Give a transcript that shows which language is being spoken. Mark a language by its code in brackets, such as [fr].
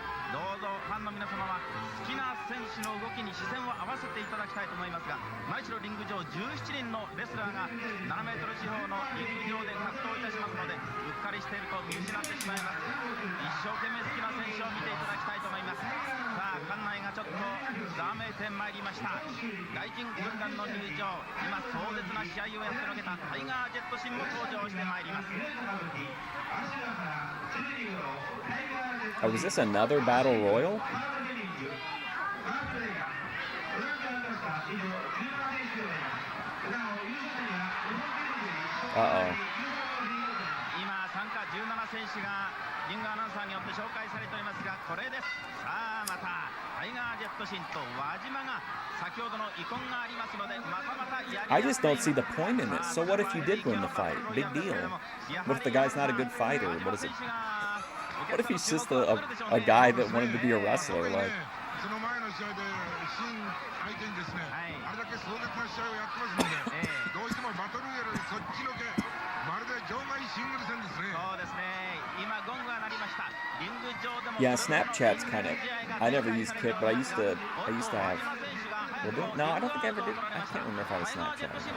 [ja] どうぞファンの皆様は好きな選手の動きに視線を合わせていただきたいと思いますが、何しろリング上17人のレスラーが7メートル四方のリング上で格闘いたしますので、うっかりしていると見失ってしまいます。一生懸命好きな選手を見ていただきたいと思います。さあ館内がちょっとざわめいてまいりました。外人軍団の入場、今壮絶な試合をやってのけたタイガー・ジェットシンも登場してまいります。 [en] Oh, was this another battle royal? Uh-oh. [ja] 今参加17選手がリングアナウンサーによって紹介されておりますが、これです。さあまたタイガー・ジェットシンと輪島が先ほどの遺恨がありますので、またまたやり [en] I just don't see the point in it. So what if you did win the fight? Big deal. What if the guy's not a good fighter? What is it? What if he's just a guy that wanted to be a wrestler? Like, [ja] その前の試合で新相手にですね、あれだけ壮絶な試合をやってますので、どうしてもバトルやるそっちのけ、まるで場外シングル戦ですね。そうですね。今ゴングが鳴りました。リング上でも [en] yeah, Snapchat's kind of. I never used Kick, but I used to have. Well, no, I don't think I ever did. I can't remember if I had a Snapchat.